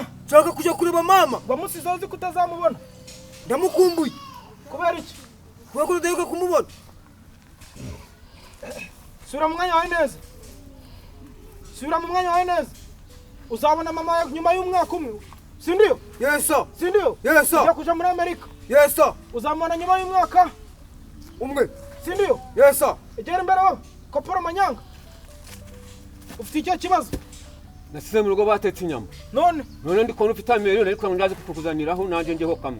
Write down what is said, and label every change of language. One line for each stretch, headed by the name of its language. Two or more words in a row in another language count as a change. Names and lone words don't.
Kinyarwanda: Nshaka kujya kureba mama. Wamusize uzi kutazamubona. Ndamukumbuye. Kubera iki? Kubera ko ndaheruka kumubona. Sura mu mwanya wawe neza. Sura mu mwanya wawe neza. Uzabona mama nyuma y'umwaka umwe. Sindio?
English: Yes sir.
Kinyarwanda: Sindio?
English: Yes sir.
Kinyarwanda: Ujya kuja muri Amerika.
English: Yes sir.
Kinyarwanda: Uzamubona nyuma y'umwaka umwe. Sindio?
English: Yes sir.
Kinyarwanda: Egera imbere wowe. Koporo manyanga. ufite icyo kibazo nasize mu rugo batetse inyama none ndi kubona ufite miliyoni ariko ndaje kukuzaniraho nanjye ngeho kamwe